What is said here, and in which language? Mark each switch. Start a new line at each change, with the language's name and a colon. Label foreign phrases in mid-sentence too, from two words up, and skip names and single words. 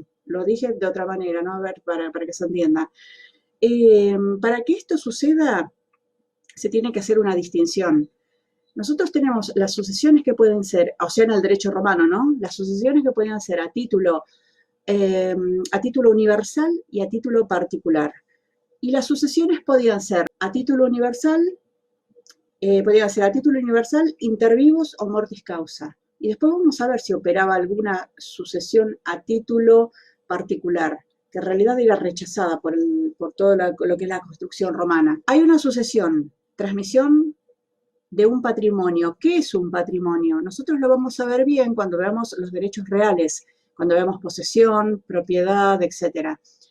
Spanish: Lo dije de otra manera, ¿no? A ver, para que se entienda. Para que esto suceda, se tiene que hacer una distinción. Nosotros tenemos las sucesiones que pueden ser, o sea, en el derecho romano, ¿no? Las sucesiones que pueden ser a título universal y a título particular. Y las sucesiones podían ser a título universal,
Latin: inter vivos o mortis causa.
Spanish: Y después vamos a ver si operaba alguna sucesión a título particular, que en realidad era rechazada por todo lo que es la construcción romana. Hay una sucesión, transmisión de un patrimonio. ¿Qué es un patrimonio? Nosotros lo vamos a ver bien cuando veamos los derechos reales, cuando veamos posesión, propiedad, etcétera.